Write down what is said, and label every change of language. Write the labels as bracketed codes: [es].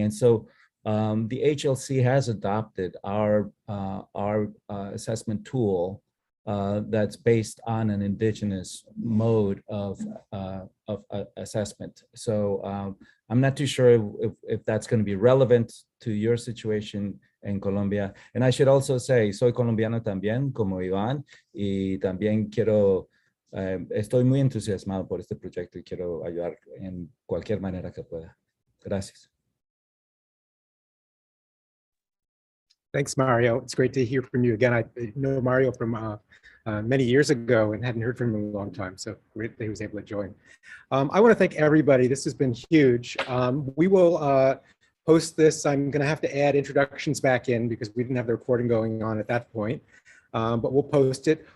[en] And so the HLC has adopted our assessment tool that's based on an Indigenous mode of assessment. So I'm not too sure if that's going to be relevant to your situation [es] en Colombia. [en] And I should also say, [es] soy colombiano también, como Iván, y también quiero Estoy muy entusiasmado por este proyecto y quiero ayudar en cualquier manera que pueda. Gracias. [en] Thanks, Mario. It's great to hear from you again. I know Mario from many years ago and hadn't heard from him in a long time, so great that he was able to join. I want to thank everybody. This has been huge. We will post this. I'm going to have to add introductions back in because we didn't have the recording going on at that point, but we'll post it.